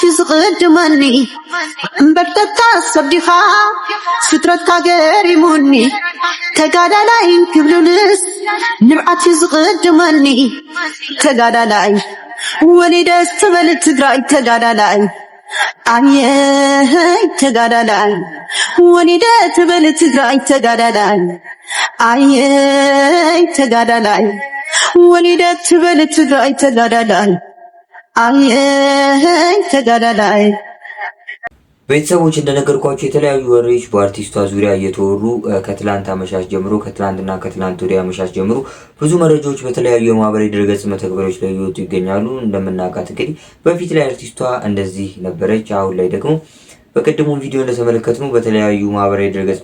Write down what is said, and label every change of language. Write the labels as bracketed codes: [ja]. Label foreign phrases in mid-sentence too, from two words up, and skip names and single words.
[ti] ዝቕድመኒ እምበርተታ ሰዲኻ ፍጥረትካ ገሪሙኒ ተጋዳላይ ክብልልስ ንብዓት ዝቕድመኒ ተጋዳላይ ወሊደስ ትበል ትግራይ ተጋዳላይ አየህ ተጋዳላይ ወሊደስ ትበል ትግራይ ተጋዳላይ አየህ ተጋዳላይ ወሊደስ ትበል ትግራይ ተጋዳላይ አየህ ተጋዳላይ። [am] ቤተሰቦች እንደነገርኳችሁ የተለያዩ ወሬዎች በአርቲስቷ ዙሪያ እየተወሩ ከትላንት አመሻሽ ጀምሮ ከትላንትና ከትላንት ወዲያ አመሻሽ ጀምሮ ብዙ መረጃዎች በተለያዩ የማህበራዊ ድረገጽ መተግበሪያዎች ላይ እየወጡ ይገኛሉ። እንደምናውቃት እንግዲህ በፊት ላይ አርቲስቷ እንደዚህ ነበረች። አሁን ላይ ደግሞ በቀደሙ ቪዲዮ እንደተመለከትነው በተለያዩ ማህበራዊ ድረገጽ